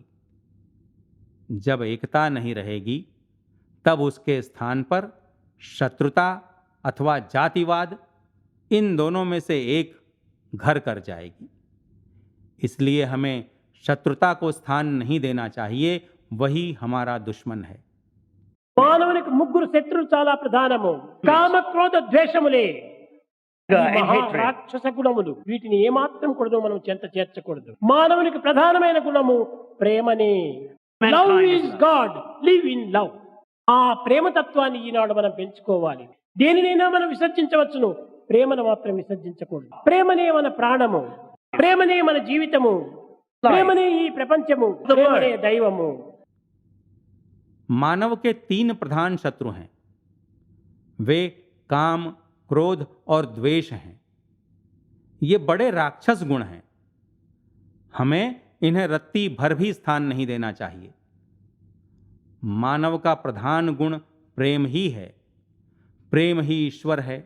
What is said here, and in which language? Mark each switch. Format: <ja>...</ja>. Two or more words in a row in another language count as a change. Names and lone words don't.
<hi>जब एकता नहीं रहेगी, तब उसके स्थान पर शत्रुता अथवा जातिवाद, इन दोनों में से एक घर कर जाएगी। इसलिए हमें शत्रुता को स्थान नहीं देना चाहिए, वही हमारा दुश्मन है।</hi> <te>మానవునికి ముగ్గురు శత్రువులు చాలా ప్రధానము. కామ క్రోధ ద్వేషములే రాక్షస గుణములు. వీటిని ఏమాత్రం కూడదు మనం చెంత చేర్చకూడదు. మానవునికి ప్రధానమైన గుణము ప్రేమనే.</te> <en>Love is God, live in love.</en> <te>ఆ ప్రేమతత్వాన్ని ఈనాడు మనం పెంచుకోవాలి. దేనినైనా మనం విసర్జించవచ్చును, ప్రేమను మాత్రం విసర్జించకూడదు. ప్రేమనే మన ప్రాణము, ప్రేమనే మన జీవితము, ప్రేమనే ఈ ప్రపంచము, ప్రేమనే దైవము.</te> <hi>मानव के 3 प्रधान शत्रु हैं। वे काम, क्रोध और द्वेष हैं। ये बड़े राक्षस गुण हैं। हमें इन्हें रत्ती भर भी स्थान नहीं देना चाहिए। मानव का प्रधान गुण प्रेम ही है, प्रेम ही ईश्वर है।</hi>